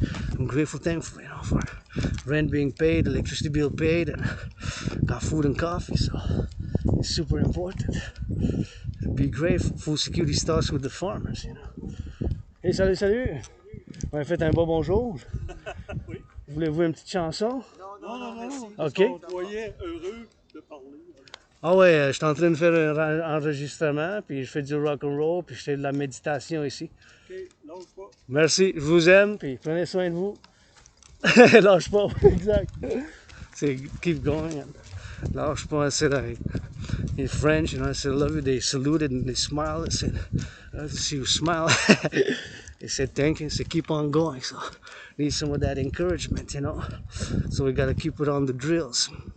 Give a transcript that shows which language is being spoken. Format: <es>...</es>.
<en>And I'm grateful, thankful, for rent being paid, electricity bill paid, and got food and coffee. So it's super important. Be grateful. Food security starts with the farmers, Hey, salut.</en> <fr>On a fait un bon bonjour. Oui. Voulez-vous une petite chanson? Non. OK. On voyait heureux de parler. Ah ouais, je suis en train de faire un enregistrement, puis je fais du rock and roll, puis je fais de la méditation ici. OK, lâche pas. Merci, je vous aime, puis prenez soin de vous. Lâche pas, exact. C'est</fr> <en>keep going. And</en> <fr>lâche pas,</fr> <en>I said in French, I said I love you. They saluted and they smiled. I said, I love to see you smile. They said thank you. I said keep on going. So need some of that encouragement, So we gotta keep it on the drills.</en>